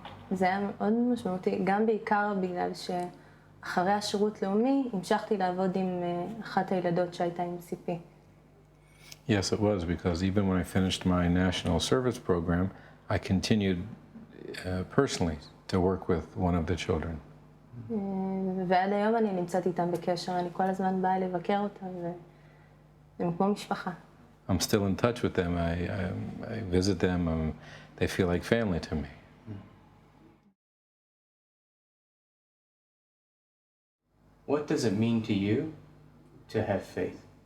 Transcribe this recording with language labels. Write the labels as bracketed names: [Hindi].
[Hebrew] זה היה מאוד משמעותי, גם בעיקר בגלל שאחרי השירות לאומי המשכתי לעבוד עם אחת הילדות שהייתה עם CP. [English] Yes, it was, because even when I finished my national service program, I continued personally to work with one of the children. [Hebrew] ועד היום אני נמצאת איתם בקשר, אני כל הזמן באה לבקר אותם, והם כמו משפחה. [English] I'm still in touch with them. I visit them. They feel like family to me. What does it mean to you to have faith?